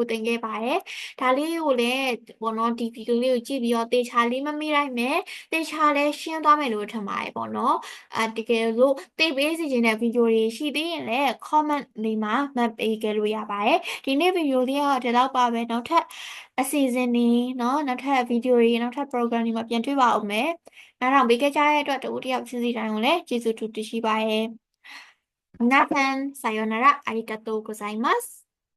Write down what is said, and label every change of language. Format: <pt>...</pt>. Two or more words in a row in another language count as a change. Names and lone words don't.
<my>သင်ခဲ့ပါတယ်ဒါလေးကိုလည်းပေါ့နော်ဒီဗီဒီယိုလေးကိုကြည့်ပြီးတော့တေချာလေးမမိလိုက်မယ်တေချာလည်းရှင်းသွားမယ်လို့ထင်ပါတယ်ပေါ့နော်တကယ်လို့သိပေးစီခြင်းတဲ့ဗီဒီယိုတွေရှိသေးရင်လည်း comment လေးမှာမှတ်ပေးခဲ့လို့ရပါတယ်ဒီနေ့ဗီဒီယိုလေးကဒီလောက်ပါပဲနောက်ထပ်အစီအစဉ်တွေနော်နောက်ထပ်ဗီဒီယိုတွေနောက်ထပ် program တွေမှာပြန်တွေ့ပါဦးမယ်နားထောင်ပေးခဲ့ကြတဲ့အတွက်တဦးတယောက်စီစီတိုင်းကိုလည်းကျေးဇူးတူတင်ရှိပါတယ်</my> <ja>皆さんさようならありがとうございます</ja>